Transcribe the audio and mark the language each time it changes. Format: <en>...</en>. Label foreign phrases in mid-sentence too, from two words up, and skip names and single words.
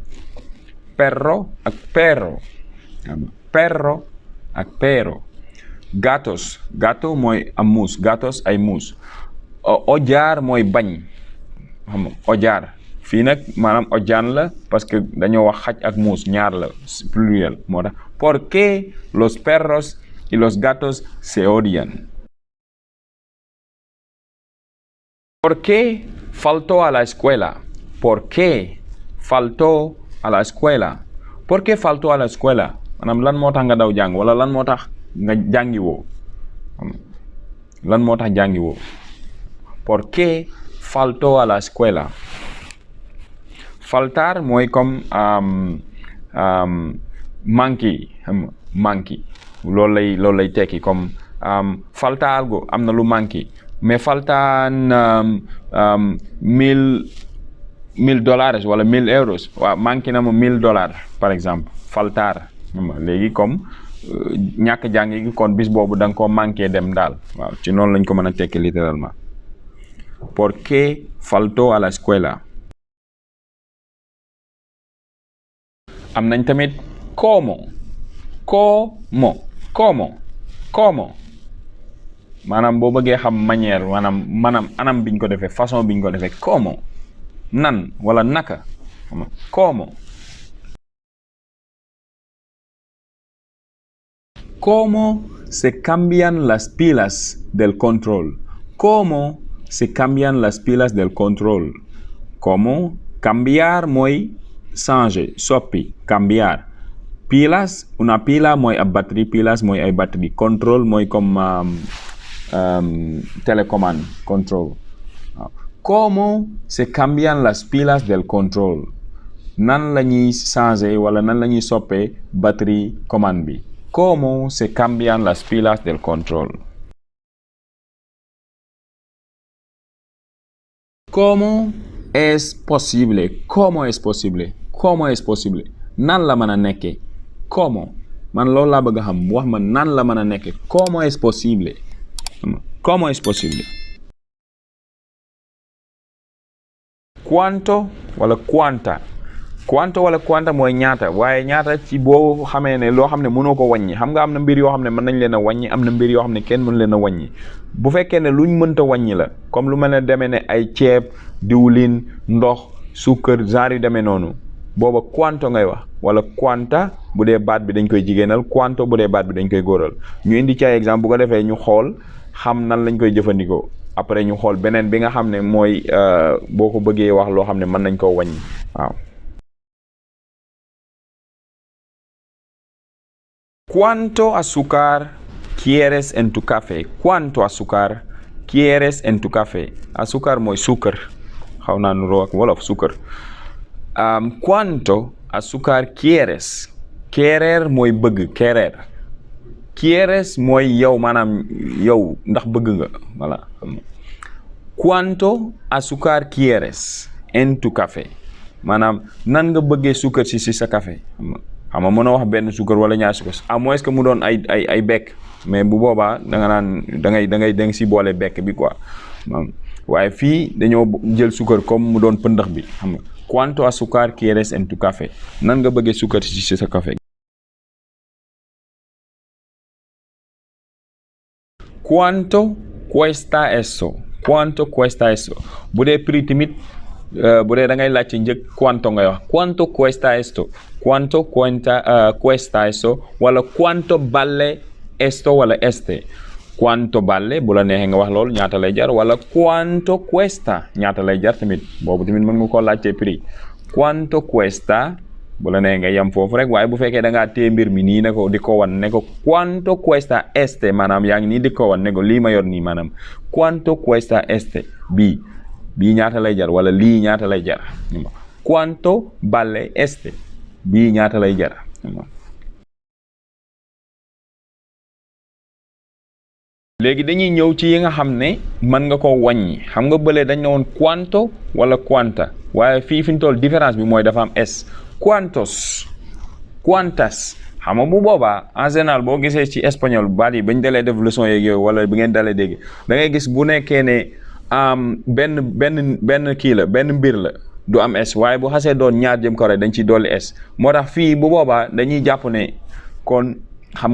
<wo>ak pero xam nga perro ak pero gato mooy am muus gatos ay muus odiar mooy bañ xam nga odiar fii nag maanaam odian la</wo> <fr>parce que</fr> <wo>dañoo wax xaj ak muus ñaar la pluriel moo tax</wo> <es>¿por qué los perros y los gatos se odian? ¿Por qué faltó a la escuela? ¿Por qué faltó a la escuela? ¿Por qué faltó a la escuela?</es> <wo>maanaam lan moo tax nga daw jàng wala lan moo tax nga jàngi woo lan moo tax jàngi woo</wo> <es>¿por qué faltó a la escuela?</es> <wo>Faltar mooy</wo> <fr>comme manqué</fr> <wo>loolu lay tekki comme</wo> <es>falta algo</es> <wo>am na lu manqué mais faltan $1000 wala €1000 waaw manqué na ma $1000</wo> <fr>par exemple</fr> <wo>faltar léegi comme ñàkk jàng gi kon bis boobu da nga koo manqué dem daal waaw ci noonu lañ ko mën a tekki littéralement</wo> <es>¿por qué faltó a la escuela?</es> <wo>am nañ tamit cómo maanaam boo bëggee xam manière maanaam anam biñ ko defee façon biñ ko defee cómo nan wala naka cómo</wo> <es>se cambian las pilas del control cómo se cambian las pilas del control cómo cambiar</es> <wo>mooy changer soppi</wo> <es>cambiar pilas una pila</es> <wo>mooy ab batterie pilas mooy ay batterie contrôle mooy</wo> <fr>comme télécommande</fr> <wo>contrôle</wo> <es>¿cómo se cambian las pilas del control</es> <wo>nan la ñuy changer wala nan la ñuy soppee batterie commande bi</wo> <es>¿cómo se cambian las pilas del control? ¿Cómo es posible?</es> <wo>nan la mën a nekkee ¿cómo man loolu laa bëgg a xam wax ma nan la mën a nekkee</wo> <es>¿cómo es posible?</es> <wo>¿Cuánto wala cuánta mooy ñaata waaye ñaata ci boo xamee ne loo xam ne mënoo ko wàññi xam nga am na mbir yoo xam ne mën nañ leen a wàññi am na mbir yoo xam ne kenn mën leen a wàññi bu fekkee ne luñ mënta wàññi la comme lu mel ne demee ne ay ceeb diwlin ndox suukar genre yu demee noonu booba cuánto ngay wax wala cuánta bu dee baat bi dañ koy jigéenal cuánto bu dee baat bi dañ koy góoral ñu indi ci ay exemple bu ko defee ñu xool xam nan lañ koy jëfandikoo après ñu xool beneen bi nga xam ne mooy boo ko bëggee wax loo xam ne mën nañ koo wàññi waaw</wo> <es>¿Cuánto azúcar quieres en tu café? ¿Cuánto azúcar quieres en tu café?</es> <wo>Azúcar mooy suukar xaw naa nuroo ak wolof suukar</wo> <es>¿cuánto azúcar quieres?</es> <wo>Querer mooy bëgg</wo> <es>querer quieres</es> <wo>mooy yow maanaam yow ndax bëgg nga voilà</wo> <es>¿cuánto azúcar quieres en tu café?</es> <wo>maanaam nan nga bëggee suukar si sa café xam nga mën a wax benn suukar wala ñaar suukar</wo> <fr>à moins que</fr> <wo>mu doon ay bekk mais bu boobaa da nga naan da nga si boole bekk bi quoi waaye fii dañoo jël suukar comme mu doon pëndax bi xam nga</wo> <es>cuánto azúcar quieres en tu café</es> <wo>nan nga bëggee suukar ci sa café.</wo> <es>Cuánto cuesta eso</es> <wo>bu dee prix tamit bu dee da ngay laajte njëg cuánto ngay wax</wo> <es>cuánto cuesta esto cuesta eso</es> <wo>wala</wo> <es>cuánto vale esto</es> <wo>wala este.</wo> <es>Cuánto vale</es> <wo>bu la neexee nga wax loolu ñaata lay jar wala</wo> <es>cuánto cuesta</es> <wo>ñaata lay jar tamit boobu tamit mën nga koo laajte prix</wo> <es>cuánto cuesta</es> <wo>bu la neexee nga yem foofu rek waaye bu fekkee da ngaa téye mbir mi nii ne ko di ko wan ne ko</wo> <es>cuánto cuesta este</es> <wo>maanaam yaa ngi nii di ko wan ne ko lii ma yor nii maanaam</wo> <es>cuánto cuesta este</es> <wo>bii ñaata lay jar wala lii ñaata lay jar</wo> <es>cuánto vale este</es> <wo>bii ñaata lay jar. léegi dañuy ñëw ci yi nga xam ne mën nga ko wàññi xam nga bële dañ ne woon cuánto wala cuánta waaye fii fi ñu toll différence bi mooy dafa am s</wo> <es>cuántos cuántas</es> <wo>xam nga bu boobaa</wo> <fr>en général</fr> <wo>boo gisee ci espagnol baat yi bañ dalee def leçon yeeg yooyu wala bi ngeen dalee dégg da ngay gis bu nekkee ne benn kii la benn mbir la du am s waaye bu xasee doon ñaar jëm kaw rek dañ ciy dolli s moo tax fii bu boobaa dañuy jàpp ne kon xam</wo>